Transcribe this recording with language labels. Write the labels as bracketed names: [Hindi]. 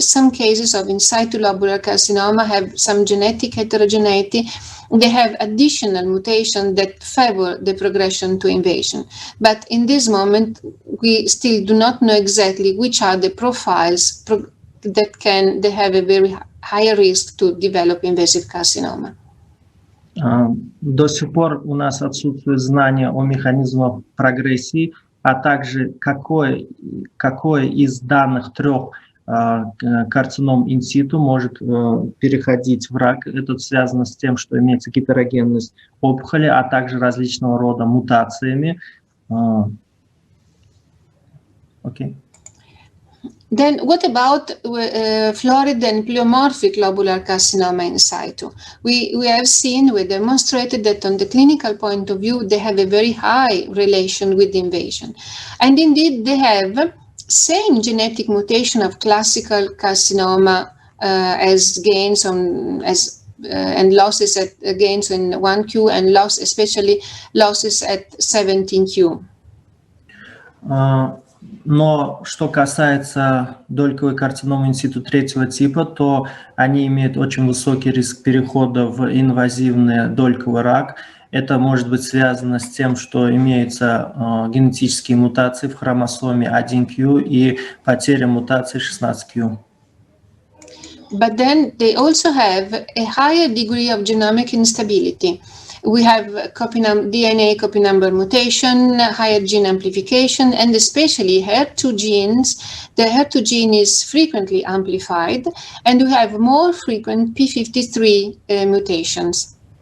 [English] Some cases of in situ lobular carcinoma have some genetic heterogeneity. They have additional mutations that favor the progression to invasion. But in this moment, we still do not know exactly which are the profiles that they have a very high risk to develop invasive carcinoma. [Russian] До сих пор у нас отсутствует знание о механизмах прогрессии, а также какое из данных трех карцином инситу может переходить в рак. Это связано с тем, что имеется гетерогенность опухоли, а также различного рода мутациями. [English] Okay. Then what about florid and pleomorphic lobular carcinoma in situ? We have seen, we demonstrated that on the clinical point of view, they have a very high relation with invasion. And indeed, they have same genetic mutation of classical carcinoma as gains on, and losses at gains in 1q and loss, especially losses at 17q. [Russian] Но что касается дольковой карциномы инситу третьего типа, то они имеют очень высокий риск перехода в инвазивный дольковый рак. Это может быть связано с тем, что имеются генетические мутации в хромосоме 1q и потеря мутации 16q. [English] But then they also have a higher degree of genomic instability. We have DNA copy number mutation, higher gene amplification, and especially HER2 genes. The HER2 gene is frequently amplified, and we have more frequent P53 mutations.